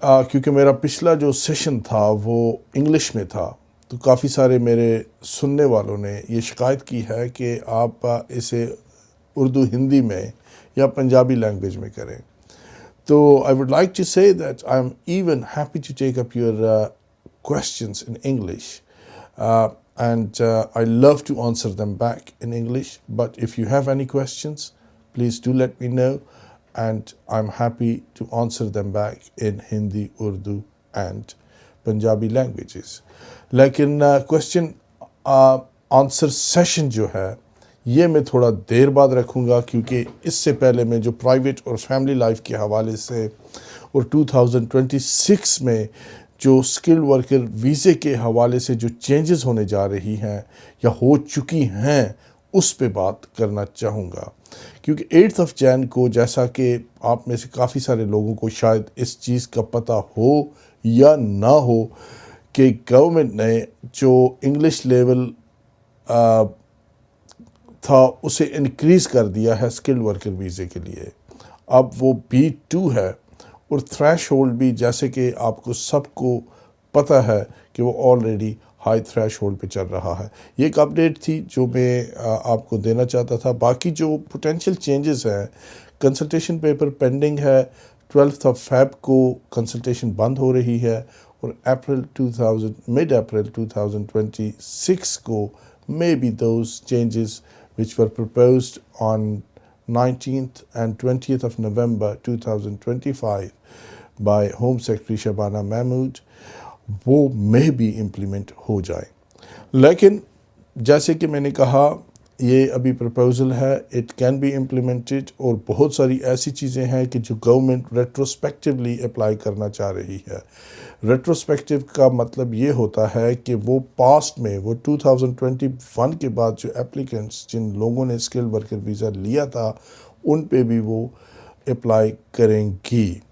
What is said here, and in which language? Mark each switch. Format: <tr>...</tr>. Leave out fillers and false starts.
<ur>کیونکہ میرا پچھلا جو سیشن تھا وہ انگلش میں تھا، تو کافی سارے میرے سننے والوں نے یہ شکایت کی ہے کہ آپ اسے اردو ہندی میں یا پنجابی لینگویج میں کریں.</ur> <en>تو I would like to say that I'm even happy to take up your questions in English. And I love to answer them back in English. But if you have any questions, please do let me know. And I'm happy to answer them back in Hindi, Urdu and Punjabi languages.</en> <ur>لیکن question answer session جو ہے یہ میں تھوڑا دیر بعد رکھوں گا، کیونکہ اس سے پہلے میں جو پرائیویٹ اور فیملی لائف کے حوالے سے اور 2026 میں جو اسکلڈ ورکر ویزے کے حوالے سے جو چینجز ہونے جا رہی ہیں یا ہو چکی ہیں اس پہ بات کرنا چاہوں گا. کیونکہ 8 جون کو، جیسا کہ آپ میں سے کافی سارے لوگوں کو شاید اس چیز کا پتہ ہو یا نہ ہو، کہ گورنمنٹ نے جو انگلش لیول تھا اسے انکریز کر دیا ہے اسکلڈ ورکر ویزے کے لیے. اب وہ B2 ہے، اور تھریش ہولڈ بھی جیسے کہ آپ کو سب کو پتہ ہے کہ وہ آلریڈی ہائی تھریش ہولڈ پہ چل رہا ہے. یہ ایک اپڈیٹ تھی جو میں آپ کو دینا چاہتا تھا. باقی جو پوٹینشیل چینجز ہیں، کنسلٹیشن پیپر پینڈنگ ہے. 12 فیب کو کنسلٹیشن بند ہو رہی ہے، اور</ur> <en>mid April 2026 کو maybe those changes which were proposed on 19th and 20th of November 2025 by Home Secretary Shabana Mahmood وہ may be implement</en> <ur>ہو جائے. لیکن جیسے کہ میں نے کہا یہ ابھی پرپوزل ہے،</ur> <en>it can be implemented,</en> <ur>اور بہت ساری ایسی چیزیں ہیں کہ جو گورنمنٹ ریٹروسپیکٹیولی اپلائی کرنا چاہ رہی ہے. ریٹروسپیکٹیو کا مطلب یہ ہوتا ہے کہ وہ پاسٹ میں، وہ 2021 کے بعد جو اپلیکنٹس جن لوگوں نے اسکل ورکر ویزا لیا تھا ان پہ بھی وہ اپلائی کریں گی.</ur>